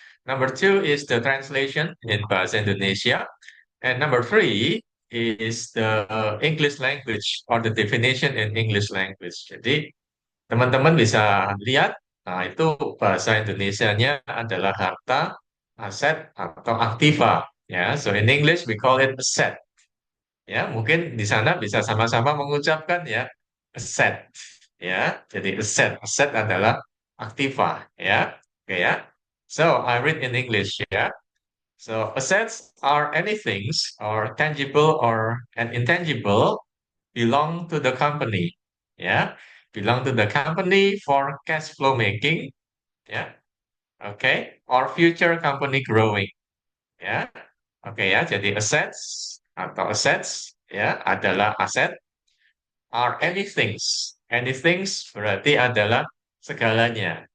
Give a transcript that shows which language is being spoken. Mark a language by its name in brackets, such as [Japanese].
[English] Number two is the translation in bahasa Indonesia, and number three is the English language or the definition in English language. [Indonesian] Jadi teman-teman bisa lihat, nah itu bahasa Indonesianya adalah harta, aset, atau aktiva. [English] Ya, so in English we call it asset. [Indonesian] Ya, mungkin di sana bisa sama-sama mengucapkan ya asset. Ya, jadi asset, aset adalah aktiva. [English] Ya, oke ya. So I read in English ya. So assets are anything or tangible or and intangible belong to the company. Ya, belong to the company for cash flow making. Ya, oke, or future company growing. Ya, oke ya. [Indonesian] Jadi assets atau assets ya adalah aset [English] are anythings. [Indonesian] Anythings berarti adalah segalanya.